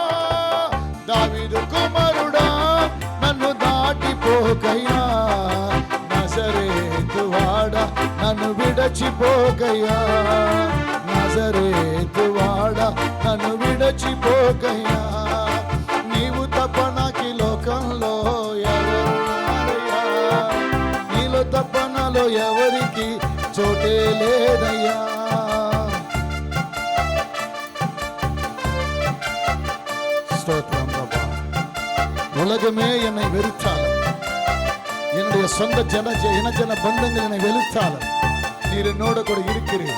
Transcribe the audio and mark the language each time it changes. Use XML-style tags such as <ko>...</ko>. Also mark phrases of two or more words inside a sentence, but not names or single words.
<te>దావీదు కుమారుడా నన్ను దాటిపోకయ్యా, నజరేతువాడా నన్ను విడచిపోకయ్యా, నజరేతువాడా నన్ను విడచిపోకయ్యా. నీవు తప్ప నాకు ఈ లోకంలో ఎవరున్నారయ్యా, నీలో తప్ప నాలో ఎవరికి చోటే లేదయ్యా.</te> <ta>ஸ்தோத்திரம் அப்பா. உலகமே என்னை வெறுத்தாலும், என்னுடைய சொந்த இனஜன பந்தங்கள் என்னை வெறுத்தாலும் நீர் என்னோட கூட இருக்கிறீர்.</ta>